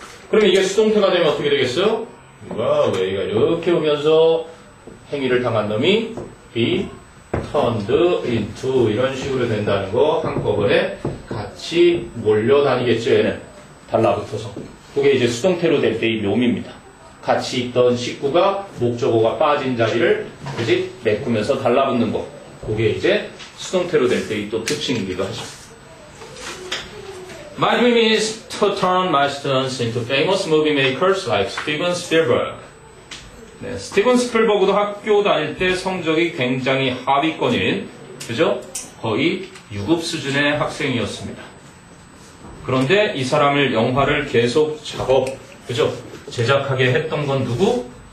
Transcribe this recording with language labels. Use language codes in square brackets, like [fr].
[ko] 그럼 이게 수동태가 되면 어떻게 되겠어요? A가 이렇게 오면서 행위를 당한 놈이 be turned into 이런 식으로 된다는 거 한꺼번에 같이 몰려다니겠죠. 얘는 달라붙어서. 그게 이제 수동태로 될 때의 묘미입니다. 같이 있던 식구가 목적어가 빠진 자리를 그지 메꾸면서 달라붙는 거. 그게 이제 수동태로 될 때의 또 특징이기도 하죠. [en] My dream is to turn my students into famous movie makers like Steven Spielberg. [ko] 네, 스티븐 스필버그도 학교 다닐 때 성적이 굉장히 하위권인, 그죠? 거의 6급 수준의 학생이었습니다. 그런데 이 사람을 영화를 계속 그죠? 제작하게 했던 건 누구?